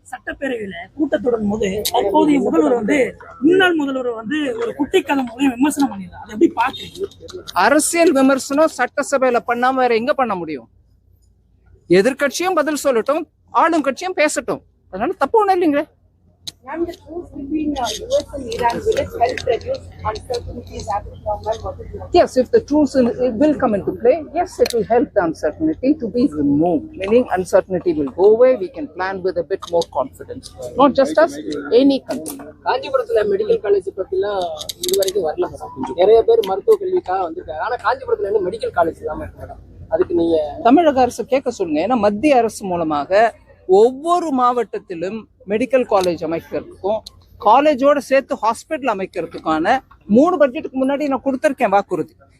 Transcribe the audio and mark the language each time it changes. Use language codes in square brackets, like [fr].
[ta] சட்டப்பேரவையில கூட்டத்தொடரும் போது தற்போதைய முதல்வர் முன்னாள் முதல்வர் ஒரு குட்டி கதை மூலம் விமர்சனம் பண்ணிருந்தார். அதை எப்படி பாக்குறீங்க? அரசியல் விமர்சனம் சட்டசபையில பண்ணாம வேற எங்க பண்ண முடியும்? எதிர்கட்சியும் பதில் சொல்லட்டும், ஆளும் கட்சியும் பேசட்டும், அதனால தப்பு ஒண்ணும் இல்லைங்க. [en] Ma'am, the truce between US and Iran, will it help reduce uncertainties after November? What is your... Yes, if the truce will come into play, yes, it will help the uncertainty to be removed. Meaning uncertainty will go away, we can plan with a bit more confidence. Not just us, any country. [ta] காஞ்சிபுரத்துல medical college பத்திலாம் இதுவரைக்கும் வரல madam. நிறைய பேர் மருத்துவ கல்விக்காக வந்திருக்காங்க. ஆனா காஞ்சிபுரத்துல இருந்து மெடிக்கல் காலேஜ் இல்லாம இருக்கு மேடம். அதுக்கு நீங்க தமிழக அரசு கேட்க சொல்லுங்க. ஏன்னா மத்திய அரசு மூலமாக ஒவ்வொரு மாவட்டத்திலும் மெடிக்கல் காலேஜ் அமைக்கிறதுக்கும் காலேஜோட சேர்த்து ஹாஸ்பிட்டல் அமைக்கிறதுக்கான 3 பட்ஜெட்டுக்கு முன்னாடி நான் கொடுத்திருக்கேன் வாக்குறுதி.